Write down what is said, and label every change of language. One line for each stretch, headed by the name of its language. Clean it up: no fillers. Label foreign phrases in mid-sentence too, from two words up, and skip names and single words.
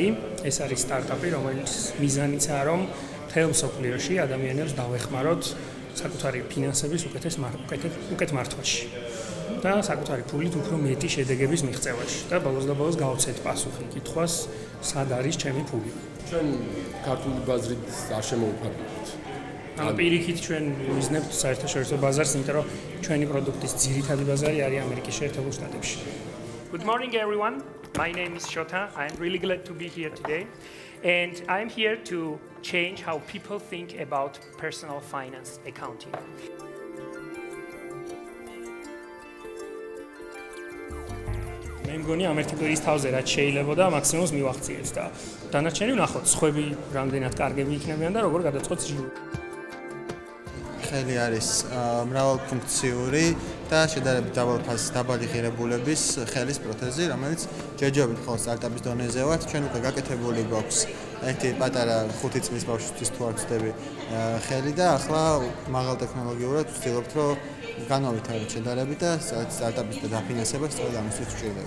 Georgian: ეს არის სტარტაპი, რომელიც მიზანიცაა, რომ მთელ მსოფლიოში ადამიანებს დავეხმაროთ საკუთარი ფინანსების უკეთ მართვაში და საკუთარი ფულით უფრო მეტი შედეგების მიღწევაში და ბოლოს გავცეთ პასუხი კითხვას, სად არის ჩემი ფული. ჩვენ ქართული ბაზრით არ შემოვიფარგლებთ. ანუ პირიქით ჩვენ ვიზნებთ საერთაშორისო ბაზარს, იმიტომ რომ ჩვენი პროდუქტის ძირითადი ბაზარი არის ამერიკის შეერთებულ შტატებში.
English: Good morning everyone. My name is Shota. I'm really glad to be here today. And I'm here to change how people think about personal finance accounting.
Georgian: მე მგონი ამ ერთი კვირის თავზე რაც შეიძლება და მაქსიმუმს მივახციეთ და დანარჩენი ვნახოთ, სხვები რამდენად კარგები იქნებიან და როგორ გადაწყოთ ჟიური. ხელი არის მრავალფუნქციური და შედარებით დაბალი ღირებულების ხელის პროთეზი, რომელიც ჯერჯერობით ხოლმე სტარტაპის დონეზე ვართ, ჩვენ უკვე გაკეთებული გვაქვს ერთი პატარა 5 წლის ბავშვისთვის თუ არ ვცდები ხელი და ახლა მაღალ ტექნოლოგიურად ვცდილობთ, რომ განავითაროთ შედარებით და სტარტაპის დაფინანსება სწორედ ამისთვის ვჭირდება.